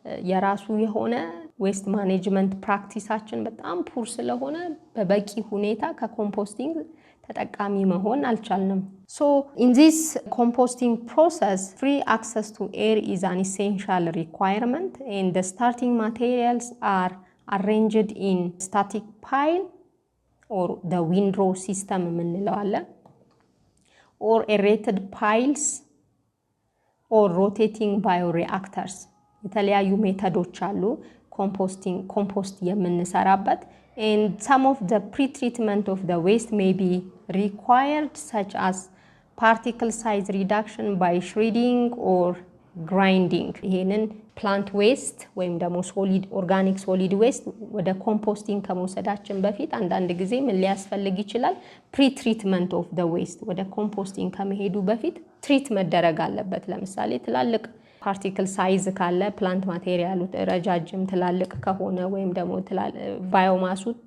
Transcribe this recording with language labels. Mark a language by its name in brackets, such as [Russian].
[Amharic] የራሱ የሆነ ዌስት ማኔጅመንት ፕራክቲሳችን በጣም ፑር ስለሆነ በበቂ ሁኔታ ከኮምፖስቲንግ ተጠቃሚ መሆን አልቻልንም። [English] so in this composting process free access to air is an essential requirement and the starting materials are arranged in static pile or the windrow system የምንለው አለ or aerated piles or rotating bioreactors። [Amharic] የተለያዩ ሜተዶች አሉ ኮምፖስት የምንሰራበት። [English] and some of the pre-treatment of the waste may be required, such as particle size reduction by shredding or grinding. [Amharic] ይሄንን ፕላንት ዌስት ወይም ደግሞ ሶሊድ ኦርጋኒክ ሶሊድ ዌስት ወደ ኮምፖስቲንግ ከመውሰዳችን በፊት አንዳንድ ጊዜ ምን ሊያስፈልግ ይችላል? ፕሪ ትሪትመንት ኦፍ ዘ ዌስት ወደ ኮምፖስቲንግ ከመሄዱ በፊት ትሪት መደረግ አለበት። ለምሳሌ ትላልቅ ፓርቲክል ሳይዝ ካለ ፕላንት ማቴሪያሉ ረጃጅም ትላልቅ ከሆነ ወይም ደግሞ ባዮማሱ